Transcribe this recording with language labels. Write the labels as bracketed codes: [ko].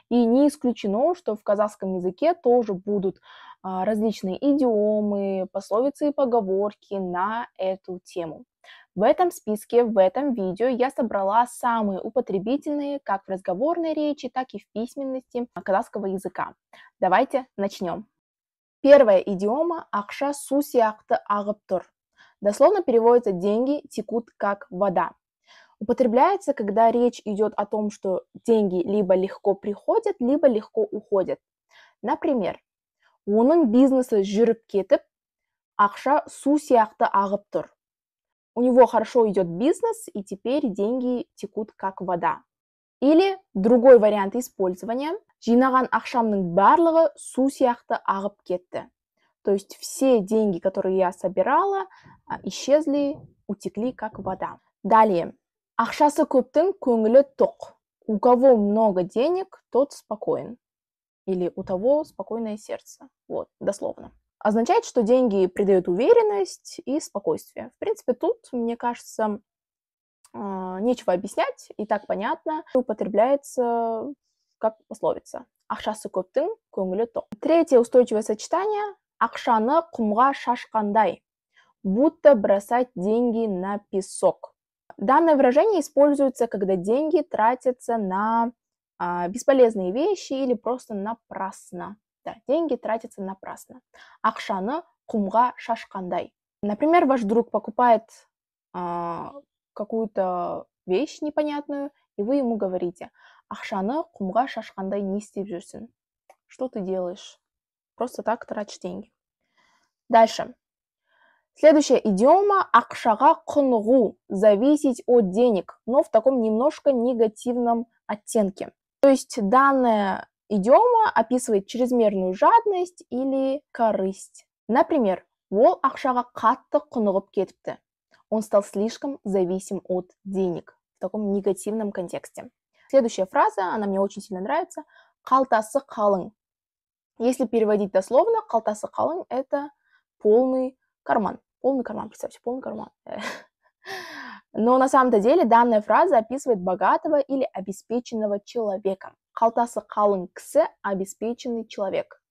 [ru] И не исключено, что в казахском языке тоже будут различные идиомы, пословицы и поговорки на эту тему. В этом списке, в этом видео я собрала самые употребительные как в разговорной речи, так и в письменности казахского языка. Давайте начнем. Первая идиома [kk] «акша су сияқты ағып тұр». [ru] Дословно переводится «деньги текут как вода». Употребляется, когда речь идет о том, что деньги либо легко приходят, либо легко уходят. Например, [kk] «Оның бизнесі жүріп кетіп, ақша су сияқты ағып тұр». [ru] У него хорошо идет бизнес, и теперь деньги текут как вода. Или другой вариант использования [kk] «жинаған ақшамның барлығы су сияқты ағып кетті». [ru] То есть все деньги, которые я собирала, исчезли, утекли как вода. Далее. [kk] Ақшасы көптің көңілі тоқ. [ru] У кого много денег, тот спокоен. Или у того спокойное сердце. Вот, дословно. Означает, что деньги придают уверенность и спокойствие. В принципе, тут, мне кажется, нечего объяснять, и так понятно. Употребляется как пословица. [kk] Ақшасы көптің көңілі тоқ. [ru] Третье устойчивое сочетание. [kk] Ақшаны құмға шашқандай, [ru] будто бросать деньги на песок. Данное выражение используется, когда деньги тратятся на бесполезные вещи или просто напрасно. Да, деньги тратятся напрасно. [kk] Ақшаны құмға шашқандай. [ru] Например, ваш друг покупает какую-то вещь непонятную, и вы ему говорите: [kk] ақшаны құмға шашқандай не істеп жүрсің? [ru] Что ты делаешь? Просто так тратишь деньги. Дальше. Следующая идиома [kk] «ақшаға құнығу», [ru] зависеть от денег, но в таком немножко негативном оттенке. То есть данная идиома описывает чрезмерную жадность или корысть. Например, [kk] «Ол ақшаға қатты құнығып кетіпті». [ru] Он стал слишком зависим от денег в таком негативном контексте. Следующая фраза, она мне очень сильно нравится. [kk] «Қалтасы қалың». [ru] Если переводить дословно, [kk] «қалтасы қалың» [ru] – это полный карман. Полный карман, представьте, полный карман. Но на самом-то деле данная фраза описывает богатого или обеспеченного человека. [kk] Қалтасы қалың кісі – [ru] обеспеченный человек.